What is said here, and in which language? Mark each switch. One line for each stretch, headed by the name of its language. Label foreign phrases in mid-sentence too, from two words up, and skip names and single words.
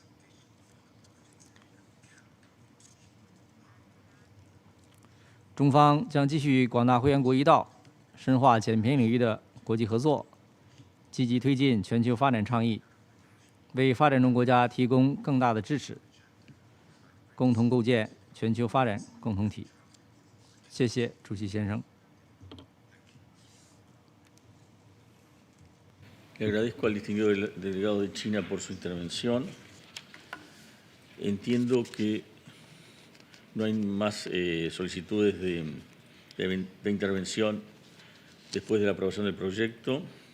Chinese: 中方将继续与广大会员国一道，深化减贫领域的国际合作，积极推进全球发展倡议，为发展中国家提供更大的支持，共同构建全球发展共同体。谢谢主席先生。
Spanish: Le agradezco al distinguido delegado de China por su intervención. Entiendo que no hay más solicitudes de intervención después de la aprobación del proyecto.